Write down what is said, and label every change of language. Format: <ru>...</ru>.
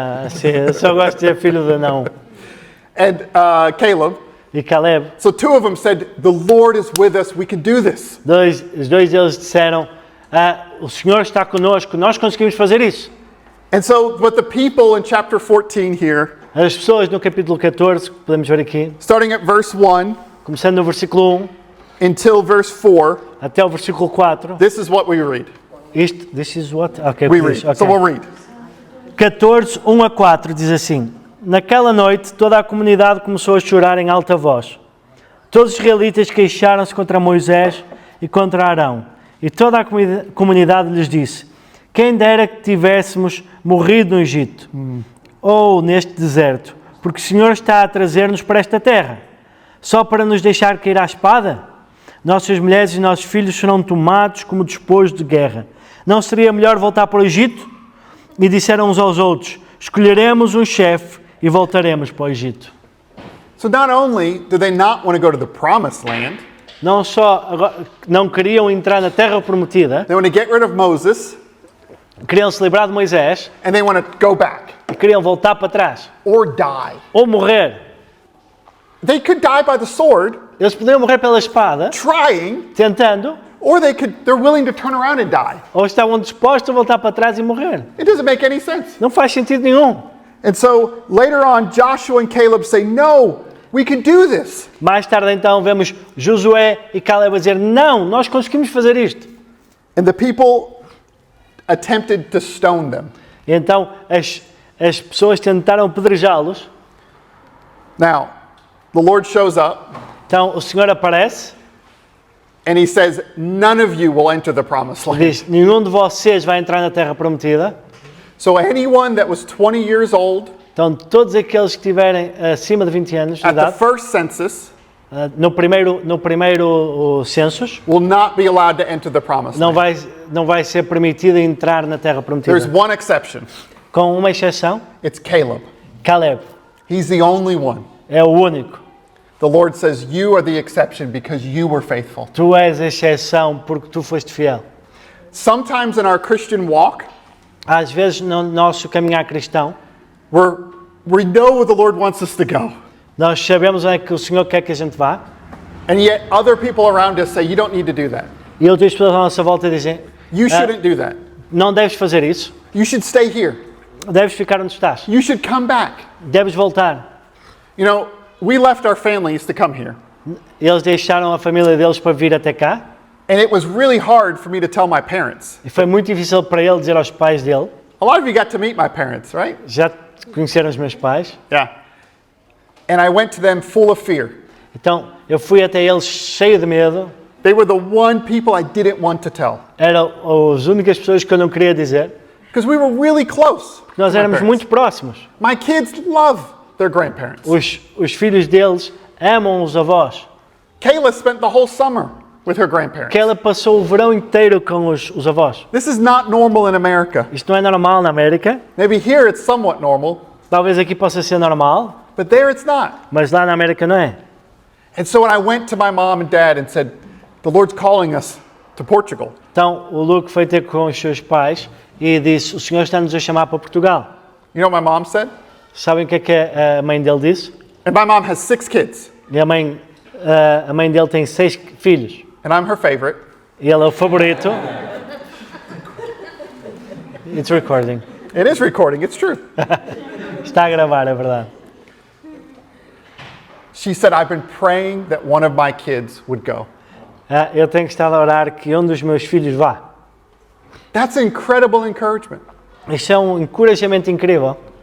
<pt>sim, eu só gosto de dizer filho de Naum,</pt> <en>and Caleb.</en> <pt>e Caleb,</pt> <en>So two of them said, the Lord is with us. We can do this.</en> <pt>os dois deles disseram: o Senhor está conosco, nós conseguimos fazer isso.</pt> <en>And so what the people in chapter 14 here,</en> <pt>As pessoas no capítulo 14, que podemos ver aqui,</pt> <en>starting at verse 1</en> <pt>começando no versículo 1</pt> <en>until verse 4,</en> <pt>até o versículo 4,</pt> <en>this is what we read. this is what? Ok, We</en> <pt>diz,</pt> <en>read. ok. So we'll read.</en> <pt>14, 1 a 4 diz assim: Naquela noite, toda a comunidade começou a chorar em alta voz. Todos os israelitas queixaram-se contra Moisés e contra Arão. E toda a comunidade lhes disse: quem dera que tivéssemos morrido no Egito, ou neste deserto, porque o Senhor está a trazer-nos para esta terra, só para nos deixar cair à espada? Nossas mulheres e nossos filhos serão tomados como despojo de guerra. Não seria melhor voltar para o Egito? E disseram uns aos outros: escolheremos um chefe e voltaremos para o Egito.</pt> <en>So not only do they not want to go to the promised land,</en> <pt>Não só não queriam entrar na terra prometida,</pt> <en>they want to get rid of Moses,</en> <pt>queriam se livrar de Moisés</pt> <en>and they want to go back</en> <pt>e queriam voltar para trás,</pt> <en>or die.</en> <pt>ou morrer.</pt> <en>They could die by the sword,</en> <pt>Eles podiam morrer pela espada,</pt> <en>trying,</en> <pt>tentando,</pt> <en>or they're willing to turn around and die.</en> <pt>ou estavam dispostos a voltar para trás e morrer.</pt> <en>It doesn't make any sense.</en> <pt>Não faz sentido nenhum.</pt> <en>And so later on, Joshua and Caleb say, no, we can do this.</en> <pt>Mais tarde então vemos Josué e Caleb a dizer: não, nós conseguimos fazer isto.</pt> <en>And the people attempted to stone them.</en> <pt>E então as pessoas tentaram apedrejá-los.</pt> <en>Now, the Lord shows up</en> <pt>Então o Senhor aparece</pt> <en>and he says, none of you will enter the promised</en> <pt>e</pt> <en>land.</en> <pt>diz: nenhum de vocês vai entrar na terra prometida.</pt> <en>So anyone that was 20 years old</en> <pt>Então todos aqueles que tiverem acima de 20 anos de</pt> <en>at the</en> <pt>idade,</pt> <en>first census</en> <pt>no primeiro census,</pt> <en>will not be allowed to enter the promised land.</en> <pt>não vai ser permitido entrar na terra</pt> <en>There's</en> <pt>prometida.</pt> <en>one exception.</en> <pt>Com uma exceção,</pt> <en>It's Caleb.</en> <pt>Caleb</pt> <en>He's the only one.</en> <pt>é o único.</pt> <en>The Lord says, you are the exception because you were faithful.</en> <pt>Tu és a exceção porque tu foste fiel.</pt> <en>Sometimes in our Christian walk,</en> <pt>Às vezes no nosso caminhar cristão,</pt> <en>we know where the Lord wants us to go.</en> <pt>nós sabemos onde é que o Senhor quer que a gente vá,</pt> <en>And yet other people around us say, you don't need to do that.</en> <pt>e outras pessoas à nossa volta dizem:</pt> <en>You shouldn't do that.</en> <pt>não deves fazer isso,</pt> <en>You should stay here.</en> <pt>deves ficar onde estás,</pt> <en>You should come back.</en> <pt>deves voltar.</pt> <en>You know, we left our families to come here.</en> <pt>Eles deixaram a família deles para vir até cá,</pt> <en>And it was really hard for me to tell my parents.</en> <pt>e foi muito difícil para ele dizer aos pais dele.</pt> <en>A lot of you got to meet my parents, right?</en> <pt>Já conheceram os meus pais,</pt> <en>Yeah. And I went to them full of fear.</en> <pt>então eu fui até eles cheio de medo.</pt> <en>They were the one people I didn't want to tell.</en> <pt>Eram as únicas pessoas que eu não queria dizer,</pt> <en>Because we were really close.</en> <pt>porque nós</pt> <en>to my</en> <pt>éramos</pt> <en>parents.</en> <pt>muito próximos.</pt> <en>My kids love their grandparents.</en> <pt>Os filhos deles amam os avós.</pt> <en>Kayla spent the whole summer with her grandparents.</en> <pt>Que ela passou o verão inteiro com os avós.</pt> <en>This is not normal in America.</en> <pt>Isto não é normal na América.</pt> <en>Maybe here it's somewhat normal,</en> <pt>Talvez aqui possa ser normal,</pt> <en>but there it's not.</en> <pt>mas lá na América não é.</pt> <en>And so when I went to my mom and dad and said, the Lord's calling us to Portugal,</en> <pt>Então o Luke foi ter com os seus pais e disse: o Senhor está-nos a chamar para Portugal.</pt> <en>you know what my mom said?</en> <pt>Sabem o que é a mãe dele disse?</pt> <en>And my mom has 6 kids,</en> <pt>E a mãe dele tem 6 filhos.</pt> <en>and I'm her favorite.</en> <pt>E ele é o favorito.</pt> <en>It's recording. It is recording, it's true.</en> <pt>Está a gravar, é verdade.</pt> <en>She said, I've been praying that one of my kids would go.</en> <pt>Eu tenho que estar a orar que um dos meus filhos vá.</pt> <en>That's incredible encouragement.</en> <pt>Isto é um encorajamento incrível.</pt>